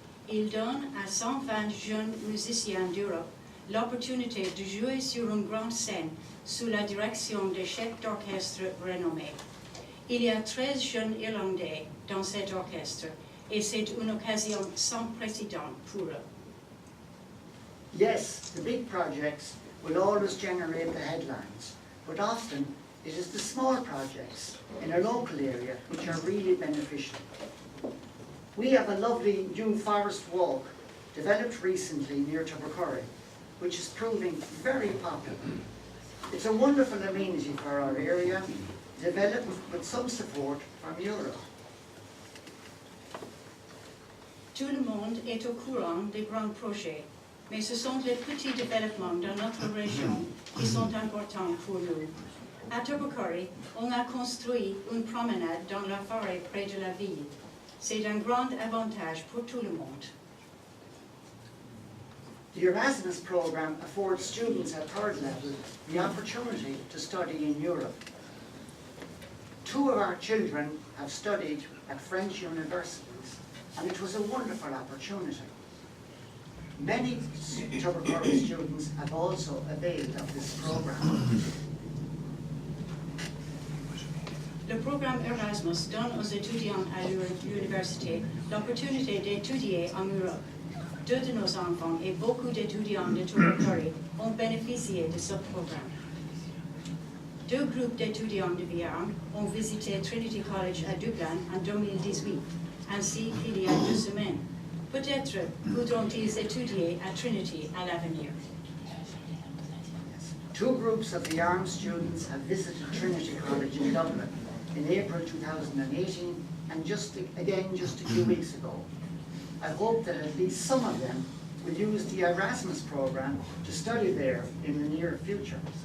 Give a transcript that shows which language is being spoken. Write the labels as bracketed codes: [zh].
[fr] Il donne à 120 jeunes musiciens d'Europe l'opportunité de jouer sur une grande scène sous la direction des chefs d'orchestre renommés. Il y a 13 jeunes Irlandais dans cet orchestre et c'est une occasion sans précédent pour eux. [en] Yes, the big projects will always generate the headlines, but often it is the small projects in a local area which are really beneficial. We have a lovely new forest walk developed recently near Tubbercurry, which is proving very popular. It's a wonderful amenity for our area, developed with some support from Europe. [fr] Tout le monde est au courant des grands projets, mais ce sont les petits développements dans notre région qui sont importants pour nous. À Tubbercurry, on a construit une promenade dans la forêt près de la ville. C'est un grand avantage pour tout le monde. [en] The Erasmus program affords students at third level the opportunity to study in Europe. 2 of our children have studied at French universities, and it was a wonderful opportunity. Many Tubbercurry students have also availed of this program. [fr] Le programme Erasmus donne aux étudiants à l'université l'opportunité d'étudier en Europe. 2 de nos enfants et beaucoup d'étudiants de Tubbercurry ont bénéficié de ce programme. 2 groupes d'étudiants de Viarme ont visité Trinity College à Dublin en 2018, ainsi qu'il y a 2 semaines. Peut-être voudront-ils étudier à Trinity à l'avenir. [en] 2 groups of Viarme students have visited Trinity College in Dublin in April 2018 and just a few weeks ago. I hope that at least some of them will use the Erasmus program to study there in the near future.